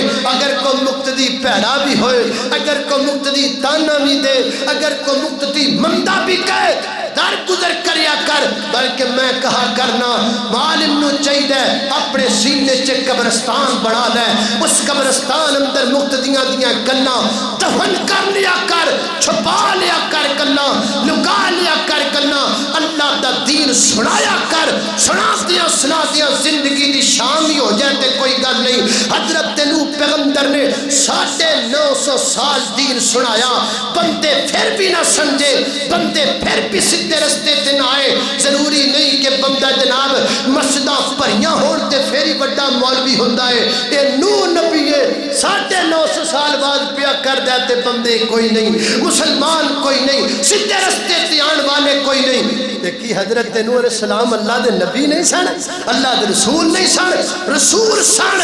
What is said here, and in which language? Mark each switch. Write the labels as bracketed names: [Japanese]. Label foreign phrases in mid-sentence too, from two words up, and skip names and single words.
[Punjabi] اگر کوئی مقتدی پیڑا بھی ہوئے, اگر کوئی مقتدی تانا بھی دے, اگر کوئی مقتدی مندہ بھی کہے در گزر کریا کر. بلکہ میں کہا کرنا معلم نو چاہیے اپنے سینے چ قبرستان بنا لے, اس قبرستان اندر مقتدیاں دیاں گلاں دفن کر لیا کر, چھپا لیا کر گلاں, لکا لیا کر گلاں. اللہ دا دین سنایا کر, سنا دیا زندگی دی شامی ہو جائے تے کوئی گل نہیں. حضرت نوح پیغمبر نے 950 سال دین سنایا, بندے پھر بھی نہ سمجھے, بندے پھر بھی سیدھے رستے تے نہ آئے. ضروری نہیں کہ بندہ جناب مسجداں بھریاں ہون تے پھر ہی بڑا مولوی ہوندا ہے. اے نوح نبی ہے 950 سال بعد پیا کر دے تے بندے کوئی نہیں, مسلمان کوئی نہیں, سیدھے رستے تے آن والے کوئی نہیں. دیکھی حضرت نوح علیہ السلام اللہ دے نبی نہیں سن, اللہ دے رسول نہیں سن, رسول سن.